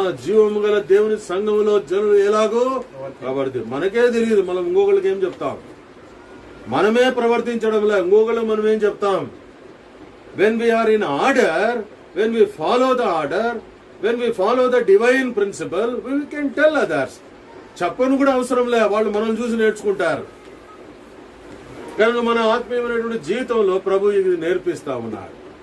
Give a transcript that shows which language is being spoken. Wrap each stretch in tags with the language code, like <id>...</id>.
<te>జీవము గల దేవుని సంఘములో జనులు ఎలాగో ప్రవర్తి, మనకే తెలియదు. మనం ఇంకొకరికి ఏం చెప్తాం? మనమే ప్రవర్తించడంలో ఇంకొకరికి మనం ఏం చెప్తాం?</te> <en>When we are in order, when we follow the order, when we follow the divine principle, we can tell others.</en> <te>చెప్పను కూడా అవసరం లే, వాళ్ళు మనం చూసి నేర్చుకుంటారు. కనుక మన ఆత్మీయమైనటువంటి జీవితంలో ప్రభు ఇది నేర్పిస్తా ఉన్నారు.</te>